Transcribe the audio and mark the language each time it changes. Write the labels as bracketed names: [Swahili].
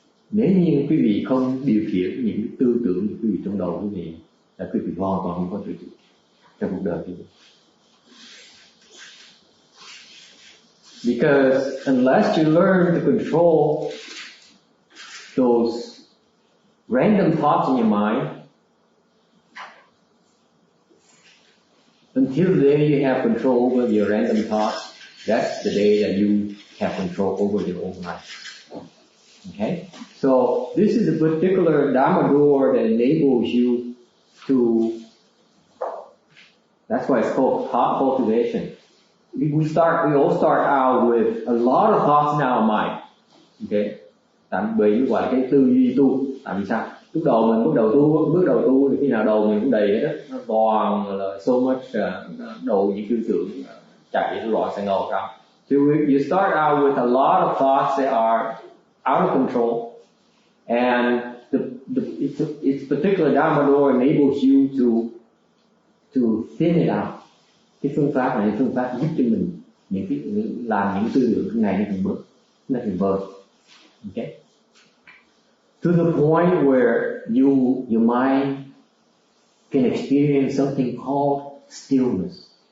[Vietnamese] Nếu như quý vị không điều khiển những cái tư tưởng của quý vị trong đầu quý vị là quý vị hoàn toàn không có tự chủ trong cuộc đời quý vị. [English] Because unless you learn to control those random thoughts in your mind, until the day you have control over your random thoughts, that's the day that you have control over your own life. Okay? So this is a particular Dharma door that enables you to, that's why it's called thought cultivation. We all start out with a lot of thoughts in our mind. Okay? [Vietnamese] Tạm bởi gọi là cái tư duy tu. Tại vì sao? Lúc đầu mình bước đầu tu thì khi nào đầu mình cũng đầy hết á, nó toàn là [English] so much [Vietnamese] đầu những tư tưởng chạy loạn sang ngầu ra. [English] So you start out with a lot of thoughts that are out of control, and its particular Dharma door enables you to thin it out. [Vietnamese] Cái phương pháp này là phương pháp giúp cho mình làm những tư tưởng này nó thành bớt. [English] Okay? To the point where your mind can experience something called stillness.